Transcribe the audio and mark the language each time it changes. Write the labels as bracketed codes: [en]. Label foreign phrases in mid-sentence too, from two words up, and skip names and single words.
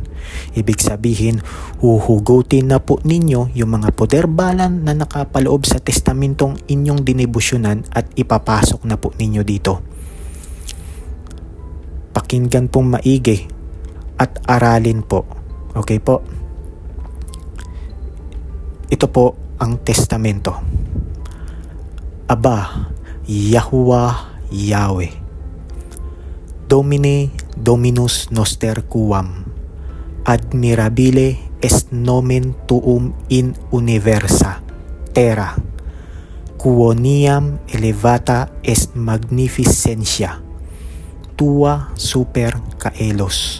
[tl] Ibig sabihin, huhugutin na po ninyo yung mga poder balan na nakapaloob sa testamentong inyong dinebosyonan at ipapasok na po ninyo dito. Pakinggan pong maigi at aralin po. Okay po? Ito po ang testamento. Aba, Yahuwah Yahweh, [la] Domine Dominus Noster Quam, admirabile est nomen tuum in universa, terra, quoniam elevata est magnificentia, tua super caelos.